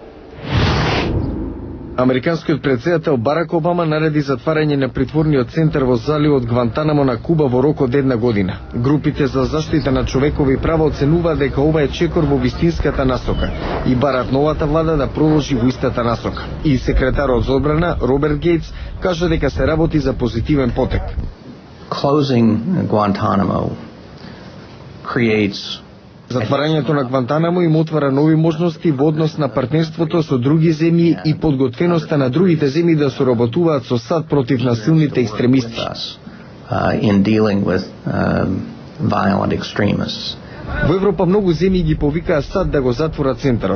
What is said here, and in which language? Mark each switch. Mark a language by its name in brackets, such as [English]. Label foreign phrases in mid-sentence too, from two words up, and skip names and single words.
[Macedonian] Американскиот претседател Барак Обама нареди затварање на притворниот центар во заливот Гвантанамо на Куба во рок од 1 година. Групите за заштита на човекови права оценуваат дека ова е чекор во вистинската насока и барат новата влада да продолжи во истата насока. И секретарот за одбрана Роберт Гейтс кажа дека се работи за позитивен потек. [English] Closing Guantanamo creates [Macedonian] Затварањето на Гвантанамо им отвара нови можности во однос на партнерството со други земји и подготвеноста на другите земји да соработуваат со САД против насилните екстремисти. Во Европа многу земји ги повикаа САД да го затворат центарот.